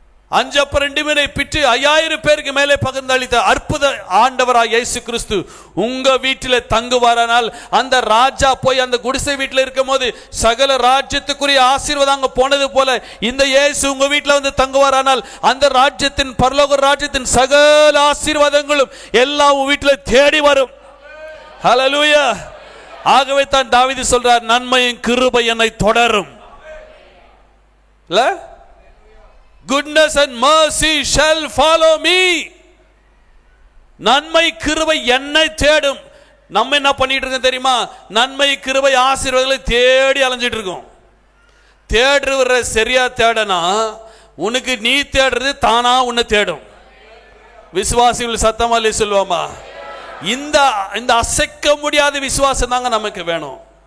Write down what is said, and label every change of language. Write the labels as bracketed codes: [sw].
[ta] 5 அப்ப 2 மீனை பிட்டு 5000 பேருக்கு மேலே பகிர்ந்தளித்த அற்புத ஆண்டவராய் இயேசு கிறிஸ்து உங்க வீட்டில் தங்குவாரானால், அந்த ராஜா போய் அந்த குடிசை வீட்டில் இருக்கும் போது சகல ராஜ்யத்துக்குரிய ஆசீர்வாதம் அங்க போனது போல இந்த இயேசு உங்க வீட்டில் வந்து தங்குவாரானால், அந்த ராஜ்யத்தின் பரலோக ராஜ்யத்தின் சகல ஆசீர்வாதங்களும் எல்லாம் உங்க வீட்டில் தேடி வரும். ஹல்லேலூயா. ஆகவே தான் தாவீது சொல்றார், நன்மையின் கிருபை என்னை தொடரும். இல்ல, [en] goodness and mercy shall follow me. [ta] நன்மை கிருபை என்னை தேடும். நம்ம என்ன பண்ணிட்டு இருக்கோம் தெரியுமா? நன்மை கிருபை ஆசீர்வாதங்களை தேடி அலைஞ்சிட்டு இருக்கோம். தேடுற சரியா தேடனா உனக்கு நீ தேடுறது தானா உன்னை தேடும். விசுவாசிகள் சத்தமா சொல்லுவாமா? இந்த அசைக்க முடியாத விசுவாசம் தாங்க நமக்கு வேணும்.